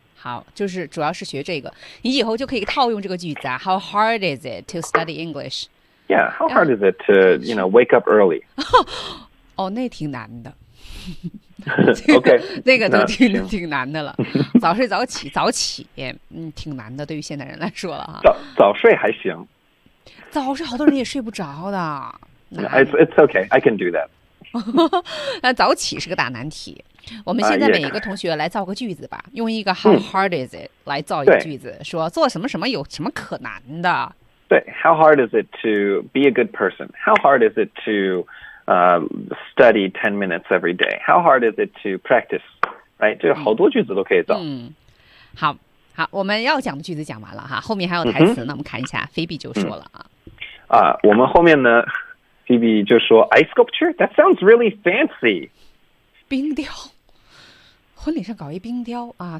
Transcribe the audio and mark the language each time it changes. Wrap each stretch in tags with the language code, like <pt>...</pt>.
<zh>好，就是主要是学这个，你以后就可以套用这个句子啊。</zh> <en>How hard is it to study English? Yeah, how hard is it to, you know, wake up early?</en> <zh>哦，那挺难的。</zh> <en>OK，</en> <zh>那个都挺难的了。早睡早起，早起，嗯，挺难的，对于现代人来说了哈。早睡还行。早睡好多人也睡不着的。</zh> <en>It's okay, I can do that.</en> <zh>那早起是个大难题。我们现在每一个同学来造个句子吧，用一个</zh> <en>how hard is it</en> <zh>来造一个句子，说做什么什么有什么可难的。对</zh> <en>，how hard is it to be a good person? How hard is it to study 10 minutes every day? How hard is it to practice? Right，</en> <zh>就好多句子都可以造。嗯，好，好，我们要讲的句子讲完了哈，后面还有台词，那我们看一下，菲比就说了啊。我们后面呢，菲比就说</zh> <en>ice sculpture that sounds really fancy。</en> <zh>冰雕，婚礼上搞一冰雕啊！</zh>